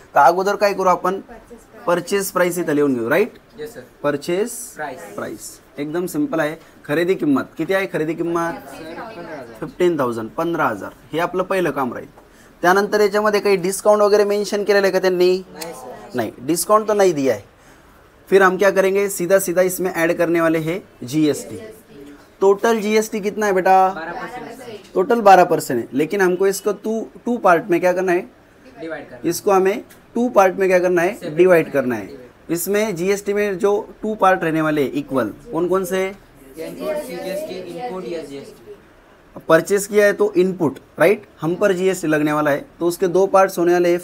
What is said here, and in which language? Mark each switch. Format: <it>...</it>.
<mr>तर अगोदर काय करू आपण, परचेस प्राइस इथं लिहून घेऊ. राईट. परचेस प्राइस एकदम सिंपल आहे. खरेदी किंमत किती आहे? खरेदी किंमत 15,000. 15,000 हे आपलं पहिलं काम राहील. त्यानंतर याच्यामध्ये काही डिस्काउंट वगैरे मेंशन केलेलं आहे का त्यांनी?</mr> <hi>नहीं, डिस्काउंट तो नहीं दिया है. फिर हम क्या करेंगे, सीधा सीधा इसमें ऐड करने वाले हैं GST. टोटल GST कितना है बेटा? 12%. टोटल 12% है. लेकिन हमको इसको टू पार्ट में क्या करना है, डिवाइड करना. इसको हमें 2 पार्ट में क्या करना है, डिवाइड करना है. इसमें GST में जो 2 पार्ट रहने वाले इक्वल कौन कौन से? इनपुट GST, इनपुट या GST. परचेस किया है तो इनपुट, राइट, हम पर जीएसटी लगने वाला है, तो उसके दो पार्ट्स होने वाले हैं।</hi>